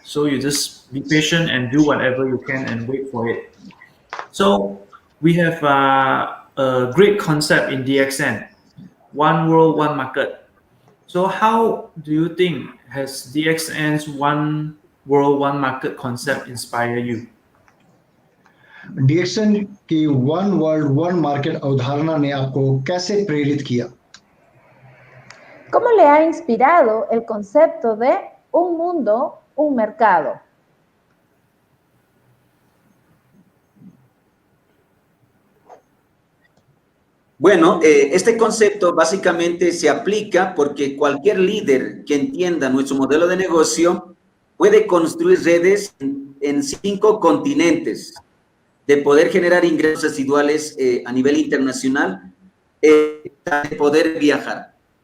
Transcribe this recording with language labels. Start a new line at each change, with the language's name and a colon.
English: So you just be patient and do whatever you can and wait for it. So we have a great concept in DXN, one world, one market. So how do you think has DXN's one world, one market concept inspire you?
Hindi: डिएक्शन की one world one market अवधारणा ने आपको कैसे प्रेरित किया?
Spanish: ¿Cómo le ha inspirado el concepto de un mundo, un mercado? Bueno, este concepto básicamente se aplica porque cualquier líder que entienda nuestro modelo de negocio puede construir redes en 5 continentes, de poder generar ingresos residuales a nivel internacional, de poder viajar.